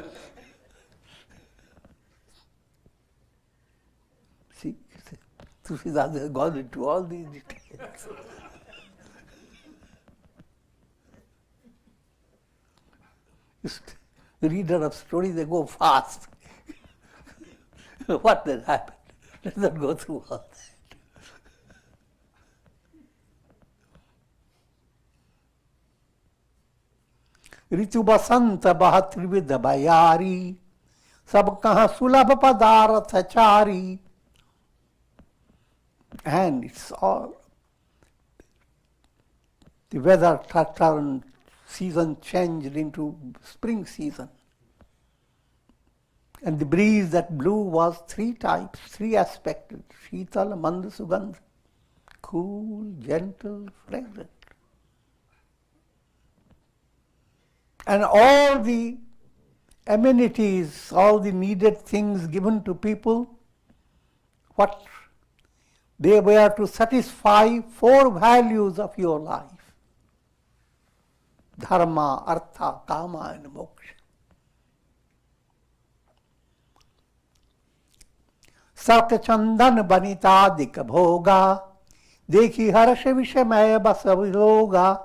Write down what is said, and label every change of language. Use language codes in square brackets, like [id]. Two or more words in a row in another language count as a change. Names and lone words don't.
[en] See, Tulsidas has gone into all these details. The reader of stories, they go fast. What has happened? Let's not go through all that. [awa] ऋतु बसंत बहत त्रिविध बयारी सब कहाँ सुलभ पदार्थ चारी. [en] And it's all, the weather turned, season changed into spring season. And the breeze that blew was three types, three aspects: [awa] शीतल, मंद, सुगंध, [en] cool, gentle, fragrant. And all the amenities, all the needed things given to people, what they were to satisfy four values of your life: dharma, artha, kama, and moksha. [awa] सरक चंदन बनितादिक भोगा, देखि हरष बिसमय बस बिलोगा.